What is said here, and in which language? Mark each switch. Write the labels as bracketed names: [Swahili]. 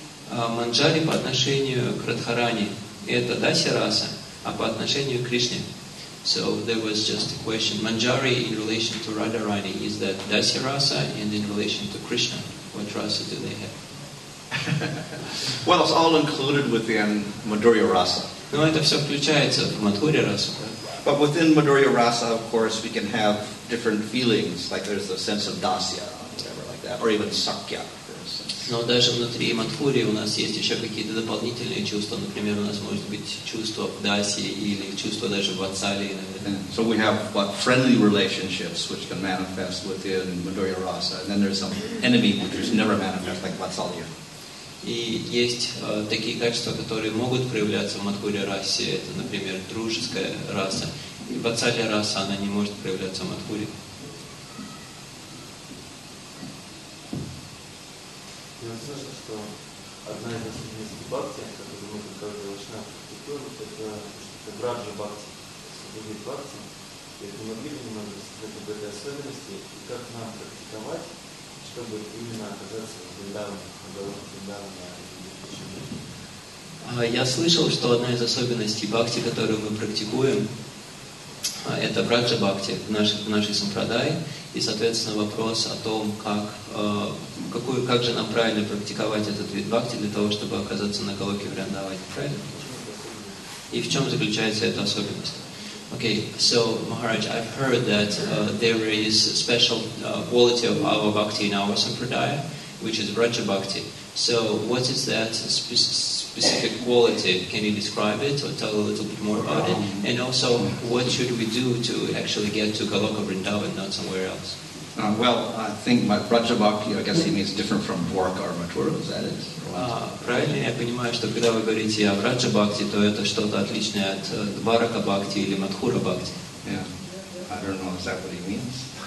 [Russian] Манджари по отношению к Радхарани – это Даси раса, а по отношению к Кришне. [English] So there was just a question. Manjari in relation to Radharani, is that Dasya rasa, and in relation to Krishna, what rasa do they have? Well, it's all included within Madhurya rasa. [Russian] Ну, это все включается в Мадхурья расу. [English] But within Madhurya rasa, of course, we can have different feelings, like there's a sense of dasya, whatever like that, or even sakya. [Russian] Но даже внутри Мадхурии у нас есть еще какие-то дополнительные чувства. Например, у нас может быть чувство в дасе или чувство даже в ватсале иногда. [English] So we have friendly relationships which can manifest within Madhurya rasa, and then there's some enemy which is never manifest, like vatsalya. [Russian] И есть такие качества, которые могут проявляться в Мадхурья расе. Это, например, дружеская раса. И ватсалья раса, она не может проявляться в Мадхурии. Я слышал, что одна из особенностей бхакти, которую мы как каждый вайшнав практикуем, это браджа бхакти, субъект бхакти. И это не могли бы немного рассказать об этой особенности и как нам практиковать, чтобы именно оказаться в Вриндаване, в уголовном Вриндаване. Я слышал, что одна из особенностей бхакти, которую мы практикуем, это браджа бхакти в нашей сампрадае. И, соответственно, вопрос о том, как же нам правильно практиковать этот вид бхакти для того, чтобы оказаться на Галоке Вриндаване. Правильно? И в чем заключается эта особенность? [English] Okay, so Maharaj, I've heard that there is a special quality of our bhakti in our sampradaya, which is Braja Bhakti. So what is that specific quality? Can you describe it or tell a little bit more about it? And also, what should we do to actually get to Goloka Vrindavan, not somewhere else? Well, I think my Braja Bhakti, I guess he means different from Dwarka or Mathura, is that it? [Russian] Правильно я понимаю, что когда вы говорите о Браджа Бхакти, то это что-то отличное от Дварака Бхакти или Мадхура Бхакти. [English] Yeah, I don't know, is that what he means?